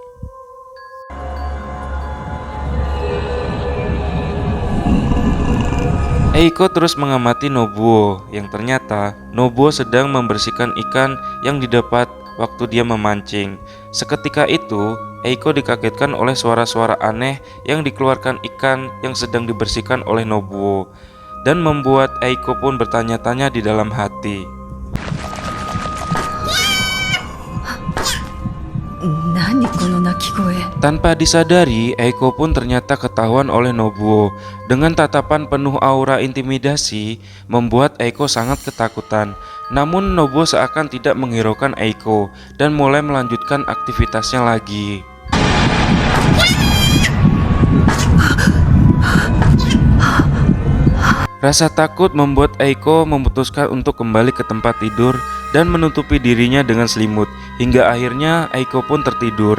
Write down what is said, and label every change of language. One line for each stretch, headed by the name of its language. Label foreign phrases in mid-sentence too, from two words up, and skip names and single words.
Indonesian: Eiko terus mengamati Nobuo yang ternyata Nobuo sedang membersihkan ikan yang didapat waktu dia memancing. Seketika itu, Eiko dikagetkan oleh suara-suara aneh yang dikeluarkan ikan yang sedang dibersihkan oleh Nobuo dan membuat Eiko pun bertanya-tanya di dalam hati.
Japanese: 何この鳴き声。
Indonesian: Tanpa disadari, Eiko pun ternyata ketahuan oleh Nobuo. Dengan tatapan penuh aura intimidasi, membuat Eiko sangat ketakutan. Namun Nobuo seakan tidak menghiraukan Eiko dan mulai melanjutkan aktivitasnya lagi. Rasa takut membuat Eiko memutuskan untuk kembali ke tempat tidur dan menutupi dirinya dengan selimut, hingga akhirnya Eiko pun tertidur.